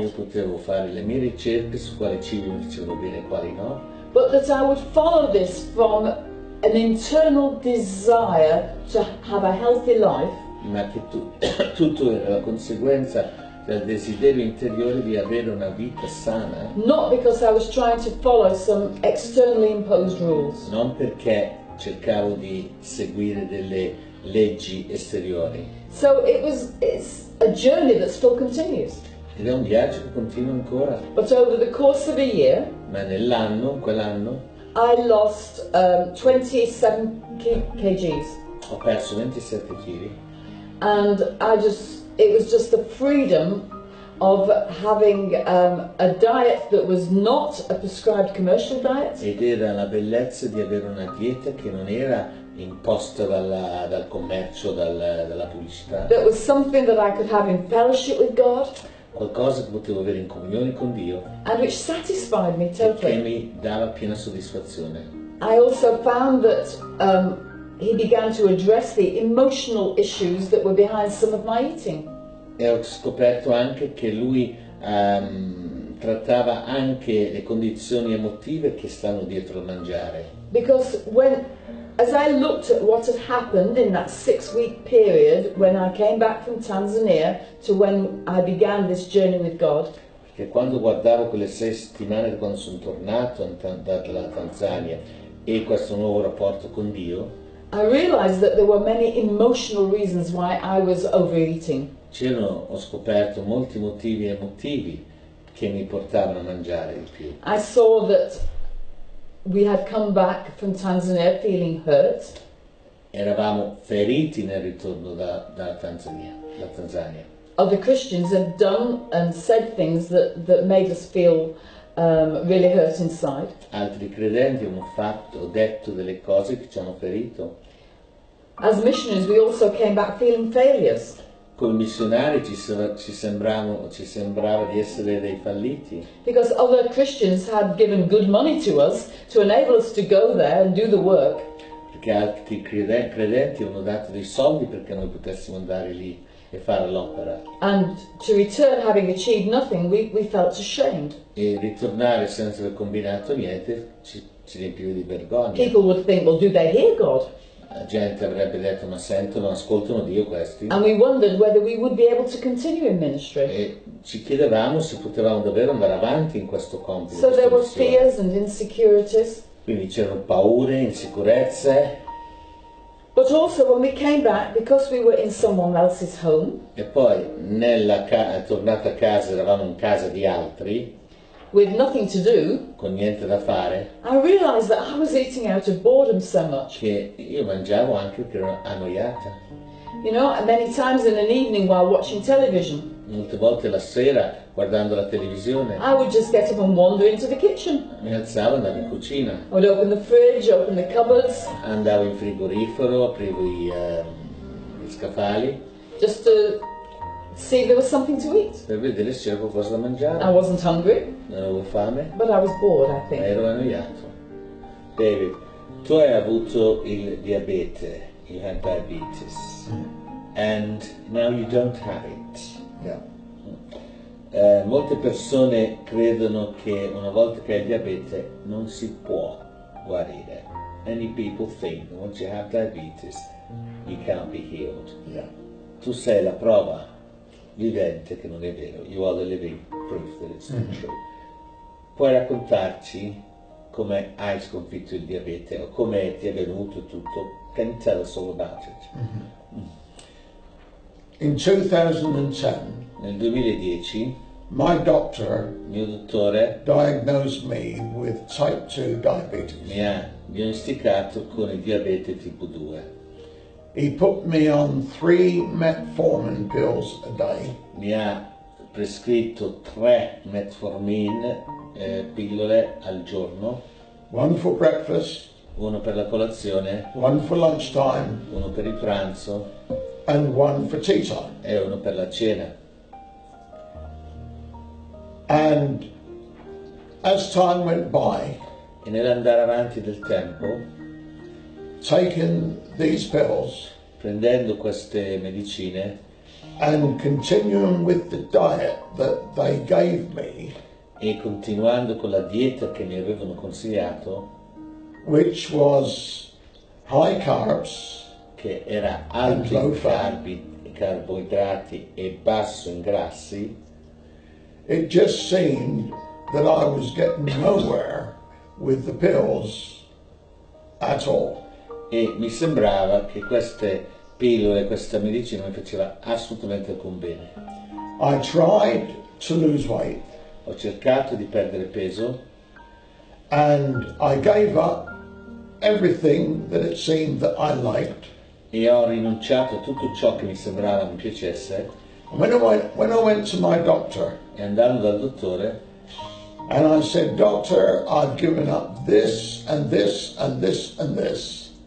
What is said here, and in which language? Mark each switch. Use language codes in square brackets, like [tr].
[it] Io potevo fare le mie ricerche su quali cibi mi facevano bene e quali no. [en] but that I would follow this from an internal desire to have a healthy life, [it] ma che tutto era la conseguenza del desiderio interiore di avere una vita sana, [en] not because I was trying to follow some externally imposed rules. [it] non perché cercavo di seguire delle leggi esteriori. [en] So it's a journey that still continues. [it] Ed è un viaggio che continua ancora, [en] But over the course of a year, [it] ma quell'anno, [en] I lost 27 kgs. [it] ho perso 27 kg [en] And it was just the freedom of having a diet that was not a prescribed commercial diet, [it] ed era la bellezza di avere una dieta che non era imposta dal commercio, dalla pubblicità, [en] that was something that I could have in fellowship with God, [it] qualcosa che potevo avere in comunione con Dio [en] and which satisfied me [it] e che [en] totally. [it] mi dava piena soddisfazione. [en] I also found that he began to address the emotional issues that were behind some of my eating. [it] E ho scoperto anche che lui trattava anche le condizioni emotive che stanno dietro al mangiare. [en] Because as I looked at what had happened in that 6-week period when I came back from Tanzania to when I began this journey with God, [it] Perché quando guardavo quelle 6 settimane da quando sono tornato dalla Tanzania e questo nuovo rapporto con Dio, [en] I realized that there were many emotional reasons why I was overeating. [it] ho scoperto molti motivi emotivi che mi portavano a mangiare di più. [en] I saw that we had come back from Tanzania feeling hurt. [it] Eravamo feriti nel ritorno dalla Tanzania. [en] Other Christians had done and said things that made us feel really hurt inside. [it] Altri credenti hanno fatto o detto delle cose che ci hanno ferito. [en] As missionaries, we also came back feeling failures. [it] Come missionari ci sembrava di essere dei falliti, [en] Because other Christians had given good money to us to enable us to go there and do the work. [it] perché altri credenti hanno dato dei soldi perché noi potessimo andare lì e fare l'opera. [en] And to return having achieved nothing, we felt ashamed. [it] E ritornare senza aver combinato niente ci riempiva di vergogna. [en] People would think, well, do they hear God? [it] La gente avrebbe detto, ma sentono, ascoltano Dio questi? [en] And we wondered whether we would be able to continue in ministry. [it] E ci chiedevamo se potevamo davvero andare avanti in questo compito. [en] So there were [it] questa missione. [en] fears and insecurities. [it] Quindi c'erano paure, insicurezze, [en] But also when we came back, because we were in someone else's home, [it] e poi tornata a casa, eravamo in casa di altri, [en] with nothing to do, [it] con niente da fare, [en] I realized that I was eating out of boredom so much. [it] che io mangiavo anche perché ero annoiata. [en] You know, and many times in an evening while watching television, [it] Molte volte la sera, guardando la televisione, [en] I would just get up and wander into the kitchen. [it] mi alzavo, andavo in cucina, [en] I would open the fridge, open the cupboards, [it] andavo in frigorifero, aprivo gli scaffali [en] just to see if there was something to eat. [it] per vedere se c'era qualcosa da [en] I [it] mangiare. [en] wasn't hungry, [it] Non avevo fame, [en] but I was bored, I think. [it] ero annoiato. [en] David, [it] tu hai avuto il diabete, [en] you had diabetes, and now you don't have it. Yeah. [it] Molte persone credono che una volta che hai il diabete non si può guarire. [en] Many people think that once you have diabetes you cannot be healed. Yeah. [it] Tu sei la prova vivente che non è vero. [en] You are the living proof that it's not true. [it] Puoi raccontarci come hai sconfitto il diabete o come ti è venuto tutto? [en] Can you tell us all about it? In 2010, [it] Nel 2010 [en] my doctor [it] il mio dottore [en] diagnosed me with type 2 diabetes. [it] mi ha diagnosticato con il diabete tipo 2. [en] He put me on 3 metformin pills a day, [it] Mi ha prescritto 3 metformin pillole al giorno, [en] one for breakfast, [it] uno per la colazione, [en] one for lunchtime, [it] uno per il pranzo [en] and one for tea time. [it] e uno per la cena. [en] And as time went by, [it] E nell'andare avanti del tempo, [en] taking these pills [it] prendendo queste medicine [en] and continuing with the diet that they gave me, [it] e continuando con la dieta che mi avevano consigliato, [en] which was high carbs, [it] che era alto [en] low in fat. [it] carboidrati e basso in grassi, [en] it just seemed that I was getting nowhere with the pills at all. [it] e mi sembrava che queste pillole, questa medicina mi faceva assolutamente alcun bene. [en] I tried to lose weight [it] Ho cercato di perdere peso [en] and I gave up everything that it seemed that I liked. [it] e ho rinunciato a tutto ciò che mi sembrava mi piacesse, [en] And when I went to my doctor [it] e andando dal dottore [en] and I said, Doctor, I've given up this and this and this and this,